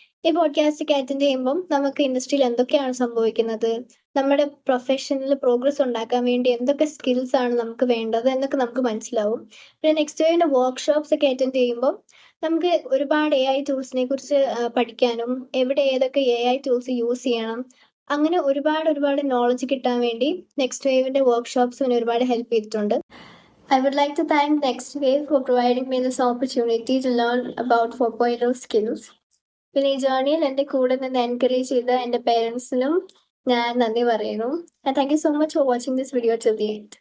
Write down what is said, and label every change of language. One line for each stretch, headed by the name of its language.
Malayalam: ഈ പോഡ്കാസ്റ്റ് ഒക്കെ അറ്റൻഡ് ചെയ്യുമ്പം നമുക്ക് ഇൻഡസ്ട്രിയിൽ എന്തൊക്കെയാണ് സംഭവിക്കുന്നത്, നമ്മുടെ പ്രൊഫഷനിൽ പ്രോഗ്രസ് ഉണ്ടാക്കാൻ വേണ്ടി എന്തൊക്കെ സ്കിൽസ് ആണ് നമുക്ക് വേണ്ടത് എന്നൊക്കെ നമുക്ക് മനസ്സിലാവും. പിന്നെ നെക്സ്റ്റ് വേവിന്റെ വർക്ക്ഷോപ്സ് ഒക്കെ അറ്റൻഡ് ചെയ്യുമ്പോൾ നമുക്ക് ഒരുപാട് AI ടൂൾസിനെ കുറിച്ച് പഠിക്കാനും എവിടെ ഏതൊക്കെ AI ടൂൾസ് യൂസ് ചെയ്യണം, അങ്ങനെ ഒരുപാട് നോളജ് കിട്ടാൻ വേണ്ടി നെക്സ്റ്റ് വേവിന്റെ വർക്ക്ഷോപ്സ് പിന്നെ ഒരുപാട് ഹെൽപ്പ് ചെയ്തിട്ടുണ്ട്.
English: I would like to thank Next Wave for providing me this opportunity to learn about 4.0 skills.
Malayalam: പിന്നെ ഈ ജേർണിയിൽ എൻ്റെ കൂടെ നിന്ന് എൻകറേജ് ചെയ്ത എൻ്റെ പേരൻസിനും ഞാൻ നന്ദി പറയുന്നു.
English: Thank you so much for watching this video till the end.